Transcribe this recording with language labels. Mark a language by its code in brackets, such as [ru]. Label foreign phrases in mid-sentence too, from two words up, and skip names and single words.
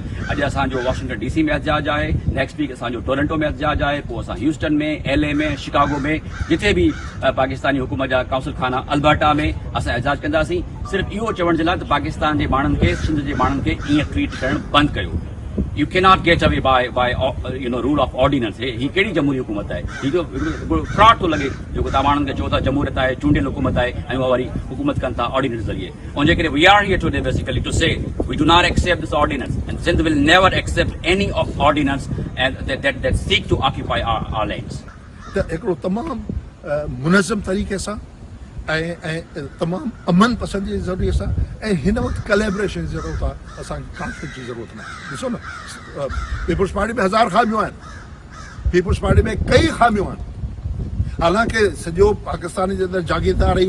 [sd] अॼु असांजो वाशिंगटन DC में एहतिजाज आहे, [en] next week [sd] असांजो टोरंटो में एहतिजाज आहे, पोइ असां ह्यूस्टन में, LA में, शिकागो में, जिथे बि पाकिस्तानी हुकूमत जा काउंसिल खाना, अल्बर्टा में असां एहतिजाज कंदासीं। सिर्फ़ु इहो चवण जे लाइ त पाकिस्तान जे माण्हुनि खे, सिंध जे माण्हुनि खे ईअं ट्रीट करणु बंदि कयो। [en] You cannot get away by rule of ordinance. [sd] ही कहिड़ी जमहूरी हुकूमत आहे? ही फ्रॉड थो लॻे जेको तव्हां माण्हुनि खे चओ था जमहूरियत आहे, चूंडियल हुकूमत आहे ऐं उहा वरी हुकूमत कनि था ऑर्डिनेंस ज़रिए। उनजे करे [en] we are here today basically to say we do not accept this ordinance and Sindh will never accept any of ordinance and that seek to occupy our lands. [sd] त हिकिड़ो तमामु मुनज़म तरीक़े सां ऐं तमामु अमन पसंदी जी ज़रूरी सां ऐं हिन वक़्तु कलेबरेशन जी ज़रूरत आहे, असांखे कॉन्फ्लिक्ट जी ज़रूरत न आहे। ॾिसो न, पीपुल्स पार्टी में 1000 ख़ामियूं आहिनि, पीपुल्स पार्टी में कई ख़ामियूं आहिनि, हालांकि सॼो पाकिस्तान जे अंदरि जागीरदारी